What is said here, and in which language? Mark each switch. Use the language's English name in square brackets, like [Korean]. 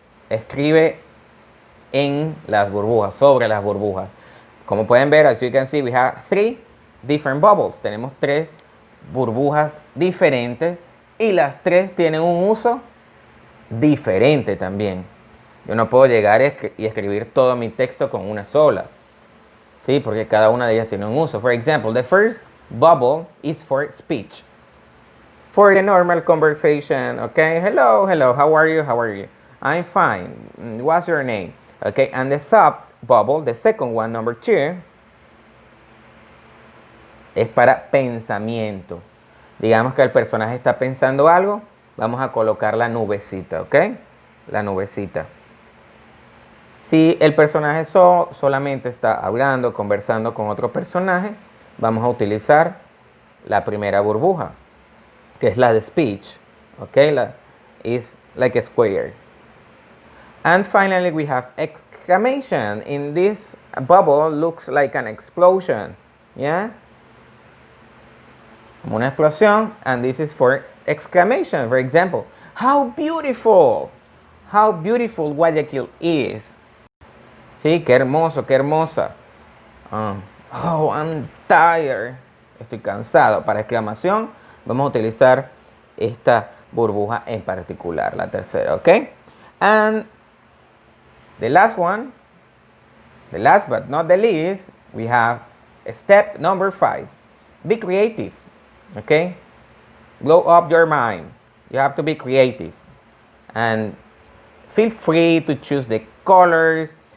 [Spanish] Escribe en las burbujas, sobre las burbujas. Como pueden ver, [English] as you can see, we have 3 different bubbles. [Spanish] Tenemos 3 burbujas diferentes y las 3 tienen un uso diferente también. Yo no puedo llegar y escribir todo mi texto con una sola. ¿Sí? Porque cada una de ellas tiene un uso. [English] For example, the first bubble is for speech. For the normal conversation, okay? Hello, hello, how are you? How are you? I'm fine. What's your name? Okay, and the thought bubble, the second one, number 2, [Spanish] es para pensamiento. Digamos que el personaje está pensando algo, vamos a colocar la nubecita, ¿ok? La nubecita. Si el personaje solamente está hablando, conversando con otro personaje, vamos a utilizar la primera burbuja, que es la de speech, ¿ok? [English] Is like a square. And finally, we have exclamation. In this bubble, looks like an explosion. Yeah? [Spanish] Como una explosión. [English] And this is for exclamation. For example, how beautiful. How beautiful Guayaquil is. [Spanish] Sí, qué hermoso, qué hermosa. [English] Oh, I'm tired. [Spanish] Estoy cansado. Para exclamación, vamos a utilizar esta burbuja en particular, la tercera, ¿ok? [English] And the last one, the last but not the least, we have step number 5. Be creative, okay? Blow up your mind. You have to be creative. And feel free to choose the colors.